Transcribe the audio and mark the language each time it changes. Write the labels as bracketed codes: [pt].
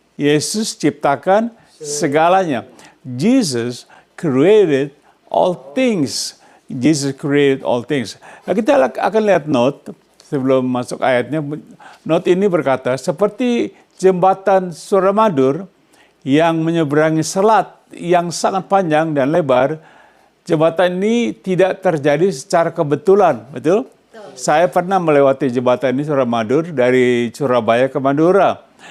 [id] Yesus ciptakan segalanya. [en] Jesus created all things. Jesus created all things. [id] Nah, kita akan lihat note sebelum masuk ayatnya. Note ini berkata, seperti jembatan Suramadu yang menyeberangi selat yang sangat panjang dan lebar, jembatan ini tidak terjadi secara kebetulan, betul? Saya pernah melewati jembatan ini Suramadu dari Surabaya ke Madura.